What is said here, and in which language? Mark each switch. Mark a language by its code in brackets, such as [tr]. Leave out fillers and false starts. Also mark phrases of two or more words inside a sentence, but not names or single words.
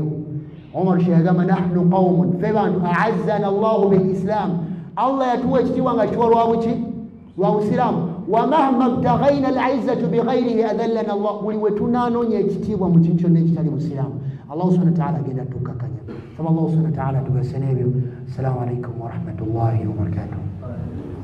[lg] Omar yagamba [ar] نحن قوم, [lg] ffe bantu [ar] أعزنا الله بالإسلام, [lg] Allah yatuwa ekitiibwa nga kituwa lwa buki? Lwa busiraamu. [ar] ومهما ابتغينا العزة بغيره أذلنا الله, [lg] buli we tunaanoonya ekitiibwa mu kintu kyonna ekitali busiraamu [ar] الله سبحانه وتعالى [lg] agenda tukakanya. [ar] الله سبحانه وتعالى [lg] tugasene ebyo. [ar] السلام عليكم ورحمة الله وبركاته.